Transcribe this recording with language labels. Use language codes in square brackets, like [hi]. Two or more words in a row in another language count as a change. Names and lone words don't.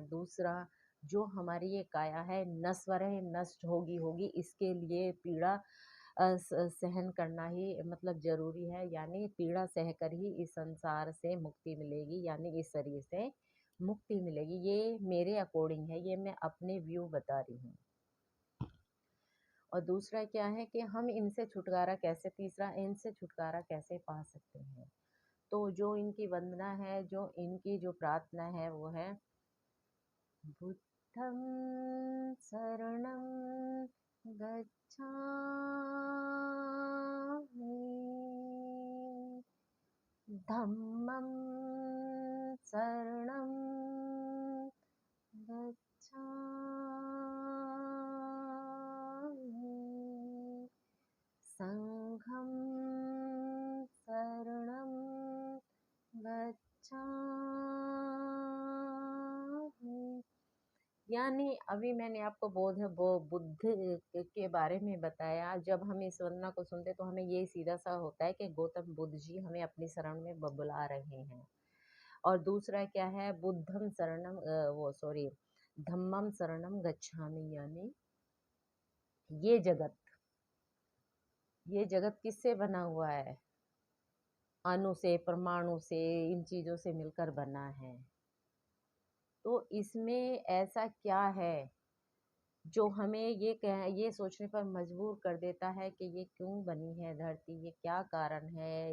[hi] दूसरा, जो हमारी ये काया है नश्वर है, नष्ट होगी होगी, इसके लिए पीड़ा सहन करना ही मतलब जरूरी है, यानी पीड़ा सहकर ही इस संसार से मुक्ति मिलेगी, यानी इस शरीर से मुक्ति मिलेगी। ये मेरे अकॉर्डिंग है, ये मैं अपने व्यू बता रही हूँ। और दूसरा क्या है कि हम इनसे छुटकारा कैसे, तीसरा इनसे छुटकारा कैसे पा सकते हैं। तो जो इनकी वंदना है, जो इनकी जो प्रार्थना है वो है [pi] बुद्धं शरणं गच्छामि, धम्मं शरणं गच्छामि, संघं शरणं गच्छामि। [hi] यानी अभी मैंने आपको बुद्ध के बारे में बताया। जब हम इस वंदना को सुनते तो हमें ये सीधा सा होता है कि गौतम बुद्ध जी हमें अपनी शरण में बुला रहे हैं। और दूसरा क्या है, [pi] बुद्धम शरणम [hi] वो सॉरी [pi] धम्मम शरणम गच्छामि, [hi] यानी ये जगत ये जगत किससे बना हुआ है? अणु से, परमाणु से, इन चीजों से मिलकर बना है। तो इसमें ऐसा क्या है जो हमें ये सोचने पर मजबूर कर देता है कि ये क्यों बनी है धरती, ये क्या कारण है?